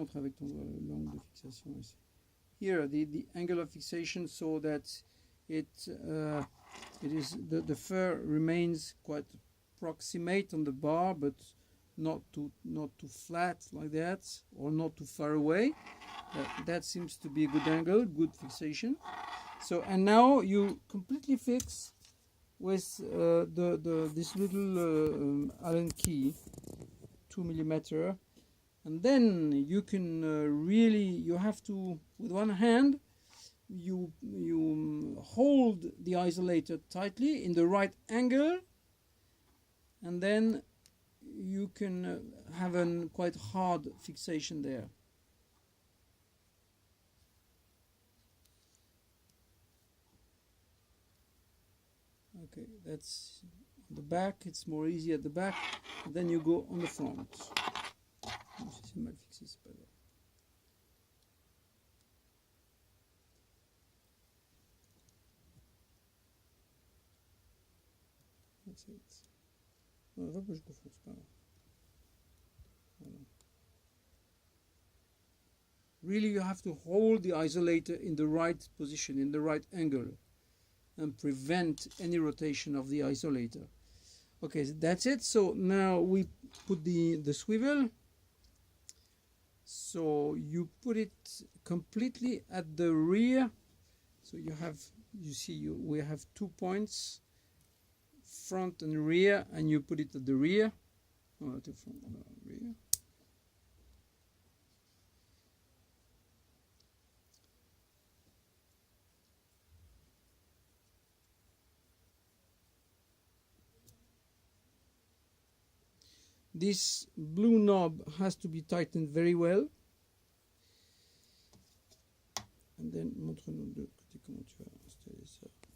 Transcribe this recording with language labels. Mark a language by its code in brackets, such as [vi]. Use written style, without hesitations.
[fr] Montre avec ton l'angle de fixation ici. [en] Here the angle of fixation, so that it is the fur remains quite proximate on the bar, but not too flat like that, or not too far away. That seems to be a good angle, good fixation. So, and now you completely fix with this little Allen key, 2 millimeter, and then you can really, you have to, with one hand, you hold the isolator tightly in the right angle, and then you can have a quite hard fixation there. Okay, that's on the back. It's more easy at the back. And then you go on the front. [fr] C'est mal fixé, c'est pas grave. [en] That's it. [fr] Non, va pas jusqu'au fond, c'est pas grave. Voilà. [en] Really, you have to hold the isolator in the right position, in the right angle, and prevent any rotation of the isolator. Okay, so that's it. So now we put the swivel. So you put it completely at the rear. So you see we have 2 points, front and rear, and you put it at the rear. No, at the front, no, rear. This blue knob has to be tightened very well. And then, [fr] montre-nous de l'autre côté comment tu vas installer ça.